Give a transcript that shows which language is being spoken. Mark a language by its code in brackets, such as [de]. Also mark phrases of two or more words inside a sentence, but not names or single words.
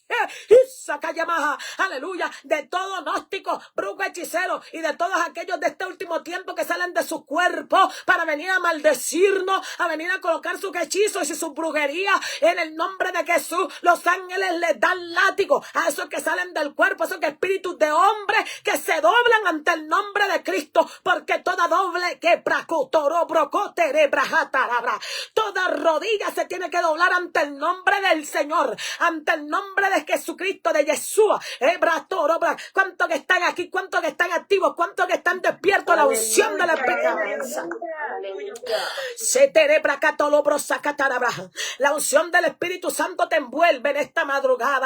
[es] Aleluya, de todo gnóstico, brujo, hechicero y de todos aquellos de este último tiempo que salen de su cuerpo para venir a maldecirnos, a venir a colocar sus hechizos y su brujería. En el nombre de Jesús, los ángeles les dan látigo a esos que salen del cuerpo, esos que espíritus de hombres que se doblan ante el nombre de Cristo, porque toda doble que bracotoro brocotere brajatarabra, toda rodilla se tiene que doblar ante el nombre del Señor, ante el nombre de Jesucristo, de Yeshua. ¿Cuántos que están aquí? ¿Cuántos que están activos? ¿Cuántos que están despiertos? La unción de la esperanza. La unción del Espíritu Santo te envuelve en esta madrugada.